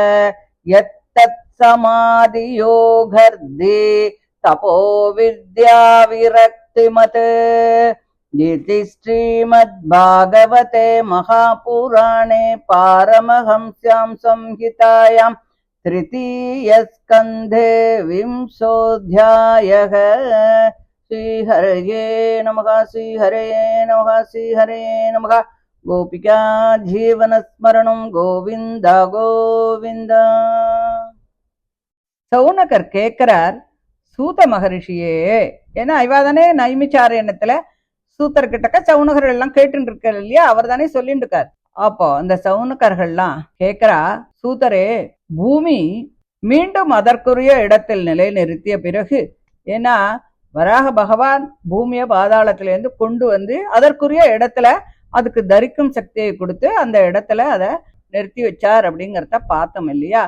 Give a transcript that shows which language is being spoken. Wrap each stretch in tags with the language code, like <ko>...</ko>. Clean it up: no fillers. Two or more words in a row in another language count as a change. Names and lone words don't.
<sa>यत्तत्समाधियोगर्धि तपो विद्या विरक्तिमत् इति श्रीमद्भागवते महापुराणे पारमहंस्यां संहितायां तृतीयस्कन्धे 20ोऽध्यायः। श्रीहरये नमः श्रीहरये नमः श्रीहरये नमः। गोपिका जीवनस्मरणं गोविंद गोविंद।</sa> <ta>சவுனகர் கேட்கிறார் சூத மகரிஷியே, ஏன்னா இவாதானே நைமிச்சாரண்யத்துல சூத்தர்கிட்டக்க சவுனகர்கள் எல்லாம் கேட்டு இருக்காரு இல்லையா, அவர் தானே சொல்லிட்டு இருக்காரு. அப்போ இந்த சவுனகர்கள்லாம் கேட்கிறா, சூதரே, பூமி மீண்டும் அதற்குரிய இடத்தில் நிலை நிறுத்திய பிறகு, ஏன்னா வராக பகவான் பூமியை பாதாளத்திலேருந்து கொண்டு வந்து அதற்குரிய இடத்துல அதுக்கு தரிக்கும் சக்தியை கொடுத்து அந்த இடத்துல அதை நிறுத்தி வச்சார் அப்படிங்கிறத பார்த்தோம் இல்லையா.</ta>